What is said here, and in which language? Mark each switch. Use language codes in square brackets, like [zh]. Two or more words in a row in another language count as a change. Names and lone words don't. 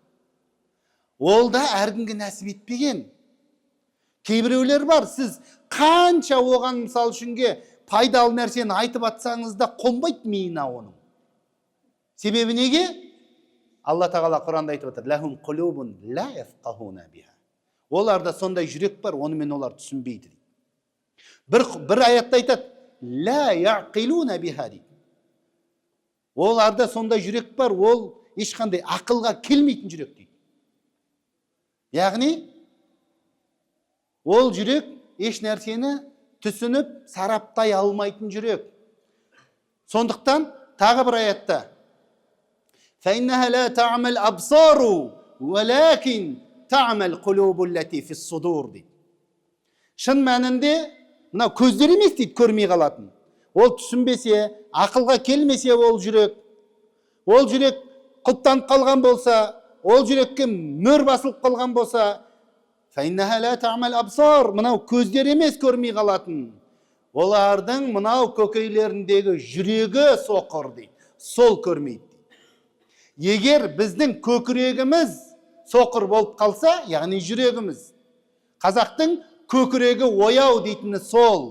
[kk] Ол да әркімге нәсіп етпеген. Кейбіреулер бар, сіз қанша оған мысал үшінге пайдалы нәрсені айтып атсаңыз да қонбайды миына оның. Себебі неге? Алла тағала Құранда айтып отыр, [ar] لهم قلوب لا يفقهون بها. [kk] Оларда сондай жүрек бар, онымен олар түсінбейді. Бір аятта айтады, [ar] لا يعقلون بها [kk] дейді. Оларда сондай жүрек бар, ол ешқандай ақылға келмейтін жүрек дейді. Яғни, ол жүрек еш нәрсені түсініп, сараптай алмайтын жүрек. Сондықтан тағы бір аятта, [ar] فإنها لا تعمى الأبصار ولكن تعمى القلوب التي في الصدور дейді. [kk] Шын мәнінде, мынау көздер емес дейді, көрмей қалатын. Ол түсінбесе, ақылға келмесе ол жүрек құлттанып қалған болса, ол жүрекке мөр басылып қалған болса, [ar] فإنها لا تعمى الأبصار, [kk] мынау көздер емес көрмей қалатын. Олардың мынау көкейлеріндегі жүрегі соқыр дейді, сол көрмейді. Егер біздің көкірегіміз соқыр болып қалса, яғни жүрегіміз, қазақтың көкірегі ояу дейтіні сол.